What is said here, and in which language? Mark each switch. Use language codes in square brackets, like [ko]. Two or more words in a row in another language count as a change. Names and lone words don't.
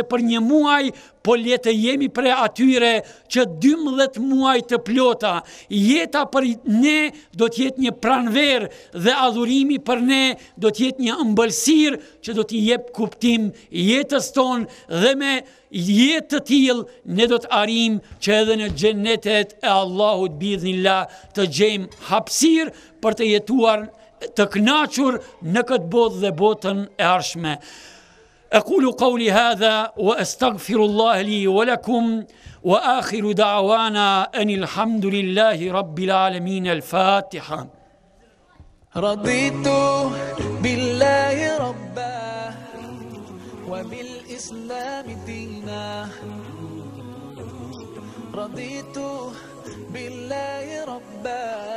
[sq] për një muaj, po le të jemi prej atyre që 12 muaj të plota, jeta për ne do të jetë një pranverë dhe adhurimi për ne do të jetë një ëmbëlsirë që do t'i jep kuptim jetës tonë dhe me jetë të tillë ne do të arrijmë që edhe në xhenetet e Allahut biidhnillah të gjejmë hapësirë për të jetuar të kënaqur në këtë botë dhe botën e ardhshme. [ar] أقول قولي هذا وأستغفر الله لي ولكم وآخر دعوانا أن الحمد لله رب العالمين. Al-Fatiha. رضيت بالله ربا وبالإسلام دينا رضيت بالله ربا